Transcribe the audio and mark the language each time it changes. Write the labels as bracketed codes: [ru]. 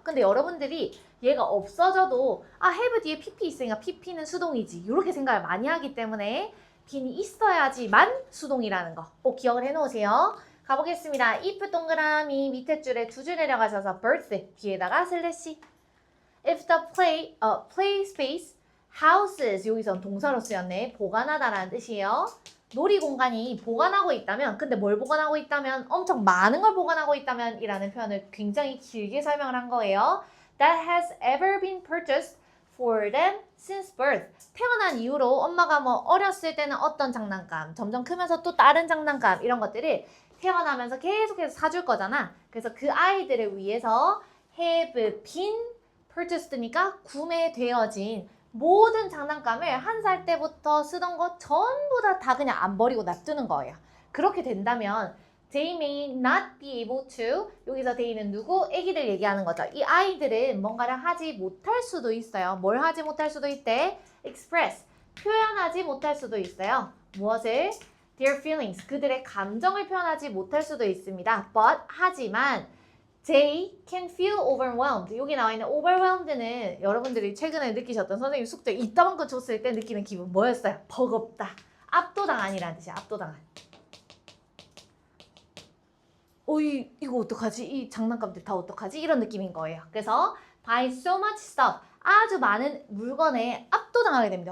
[ko] 근데 여러분들이 얘가 없어져도 have 뒤에 pp 있으니까 pp는 수동이지. 이렇게 생각을 많이 하기 때문에 빈이 있어야지만 수동이라는 거 꼭 기억을 해놓으세요. 가보겠습니다. if 동그라미 밑에 줄에 두 줄 내려가셔서 birth 뒤에다가 슬래시. [en] if the play space houses [ko] 여기선 동사로 쓰였네. 보관하다라는 뜻이에요. 놀이 공간이 보관하고 있다면 근데 뭘 보관하고 있다면 엄청 많은 걸 보관하고 있다면 이라는 표현을 굉장히 길게 설명을 한 거예요. [en] that has ever been purchased for them since birth [ko] 태어난 이후로 엄마가 뭐 어렸을 때는 어떤 장난감 점점 크면서 또 다른 장난감 이런 것들을 태어나면서 계속해서 사줄 거잖아. 그래서 그 아이들을 위해서 [en] have been purchased [ko] 니까 구매되어진 모든 장난감을 1살 때부터 쓰던 거 전부 다 그냥 안 버리고 놔두는 거예요. [en] 그렇게 된다면 they may not be able to [ko] 여기서 they는 누구? 애기들 얘기하는 거죠. 이 아이들은 뭔가를 하지 못할 수도 있어요. 뭘 하지 못할 수도 있대? express 표현하지 못할 수도 있어요. 무엇을? their feelings 그들의 감정을 표현하지 못할 수도 있습니다. [en] but [ko] 하지만 [en] they can feel overwhelmed. [ko] 여기 나와 있는 overwhelmed는 여러분들이 최근에 느끼셨던 선생님 숙제 이따만큼 줬을 때 느끼는 기분 뭐였어요? 버겁다. 압도당한이라는 뜻이야. 압도당한. 이거 어떡하지? 이 장난감들 다 어떡하지? 이런 느낌인 거예요. 그래서 [en] by so much stuff [ko] 아주 많은 물건에 압도당하게 됩니다.